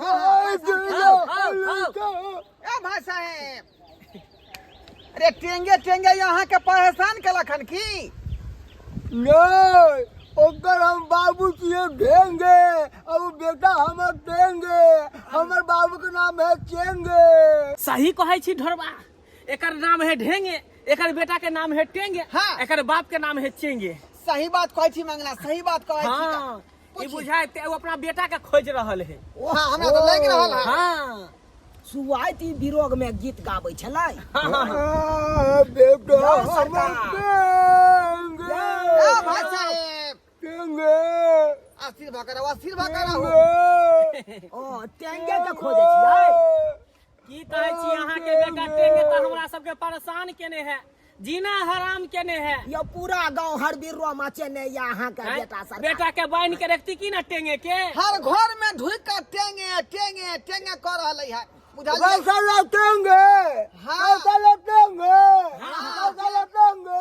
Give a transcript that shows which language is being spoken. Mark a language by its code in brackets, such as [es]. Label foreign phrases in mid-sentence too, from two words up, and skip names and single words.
[mai] खोज रहल था ए भाई साहेब अरे टेंगे टेंगे यहाँ के परेशान केलक हन की नहीं ओकर हम बाबू के ढेंगे अब बेटा हमर टेंगे हमर बाबू के नाम है चेंगे सही कहै छी ढोरबा एकर नाम है ढेंगे एकर बेटा के नाम है टेंगे हाँ। एकर बाप के नाम है चेंगे सही बात कहै छी मंगला सही बात कहै छी हाँ ई बुझाय ते वो अपना बेटा के खोज रहल है हाँ हमरा तो लग रहल है हाँ सुवाइती विरोग में गीत गाबै छलै बेटा जाओ हमर सरकार। टेंगे ए भाई साहेब टेंगे आशीर्वाद भकरा हो टेंगे ओ टेंगे के खोजै छियै की कहै छी अहाँ के बेटा टेंगे त हमरा सबके परेशान केने है जीना हराम केने है यो पूरा गांव हर बिर्रो मचे ने या अहाँ के बेटा सरकार बेटा के बांध के रखती की ना टेंगे के हर घर में ढुक कर टेंगे टेंगे टेंगे कर रहल है बुझलिए रसला टेंगे हाँ। रसला टेंगे रसला टेंगे